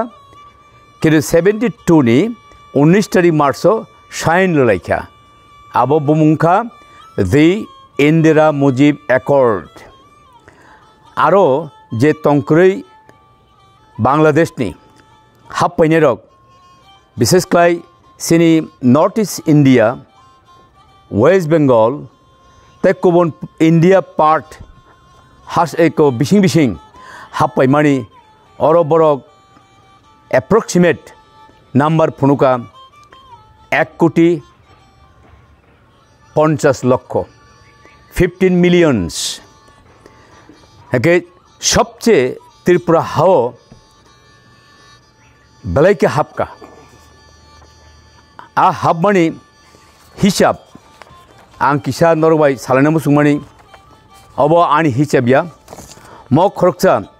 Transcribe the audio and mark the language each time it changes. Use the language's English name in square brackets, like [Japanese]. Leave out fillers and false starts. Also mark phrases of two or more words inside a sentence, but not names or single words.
[Kok Borok] किन्तु 72 नि 19 तारिख मार्च साइन लाइका अब बुमुंखा दि इंदिरा मुजिब एकॉर्ड आरो जे तंक्रै बांग्लादेश नि हाब पैनेरक विशेष क्लाय सिनी नॉर्थ ईस्ट इंडिया वेस्ट बेंगल तेकुबन इंडिया पार्ट हास एको बिसिंग बिसिंग हाप्पाय मानी अरो बरक [English] approximate number [Kok Borok] फुनुका 1,50,00,000 15 मिलियंस एके सबसे त्रिपुरा हाओ बलाइके हापका आ हाबमानि हिसाब आं किसा नरबाय सालाना मुसुमानि अब आनि हिसाबिया म खरकसा